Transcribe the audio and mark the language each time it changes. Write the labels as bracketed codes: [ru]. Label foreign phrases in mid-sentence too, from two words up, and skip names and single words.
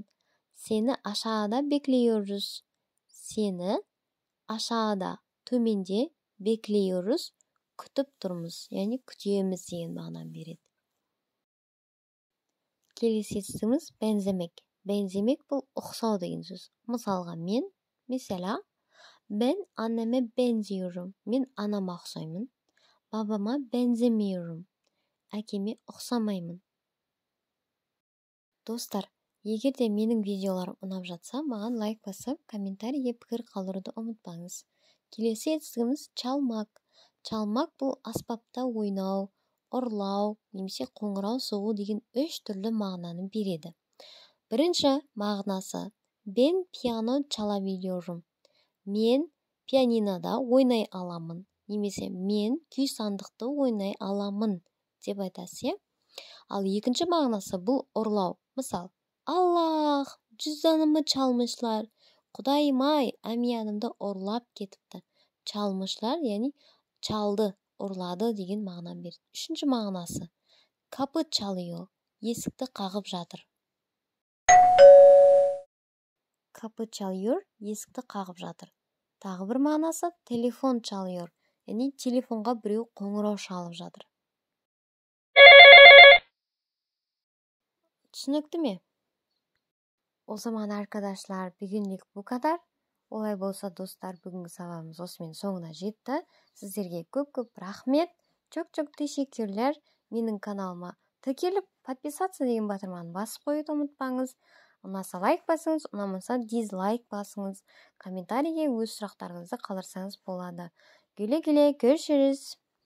[tr] Seni aşağıda bekliyoruz. Seni aşağıda, төменде, bekliyoruz, [kk] күтіп тұрмыз. Яғни күтеміз деген мағынаны береді. Келесі етістігіміз benzemek. Benzemek бұл ұқсау деген сөз. Мысалға, [tr] mesela, ben anneme benziyorum. [kk] Мен анама ұқсаймын. [tr] Babama benzemiyorum. [kk] Әкеме ұқсамаймын. Достар, егер де менің видеоларым ұнап жатса, маған лайк басып, комментарийге пікір қалдыруды ұмытпаңыз. Келесі етістігіміз çalmak. Çalmak бұл аспапта ойнау, ұрлау, немесе қоңырау соғу деген 3 түрлі мағынаны береді. Бірінші мағынасы, [tr] ben piyano çalabiliyorum. [kk] Мен пианинода ойнай аламын. Немесе мен күй сандықты ойнай аламын деп айтасыз. Ал екінші мағынасы бұл ұрлау. Мысал, Аллах, [tr] cüzdanımı çalmışlar. [kk] Құдайым-ай, әмиянымды ұрлап кетіпті. Çalmışlar, яғни çalды, ұрлады деген мағынаны береді. Үшінші мағынасы, [tr] kapı çalıyor. [kk] Есікті қағып жатыр. [tr] Kapı çalıyor, [kk] есікті қағып жатыр. Тағы бір мағынасы, [tr] telefon çalıyor. [kk] Яғни телефонға біреу қоңырау шалып жатыр. Түсінікті ме? [tr] O zaman arkadaşlar bugünlük bu kadar. [kk] Олай болса достар, бүгінгі сабағымыз осымен соңына жетті. Сіздерге көп-көп рахмет. [tr] Çok teşekkürler. [kk] Менің каналыма тіркеліп подписаться деген батырманы басып қоюды ұмытпаңыз. Ұнаса лайк басыңыз, ұнамаса дизлайк басыңыз. Комментарийге өз сұрақтарыңызды қалдырсаңыз болады. [tr] Güle güle görüşürüz.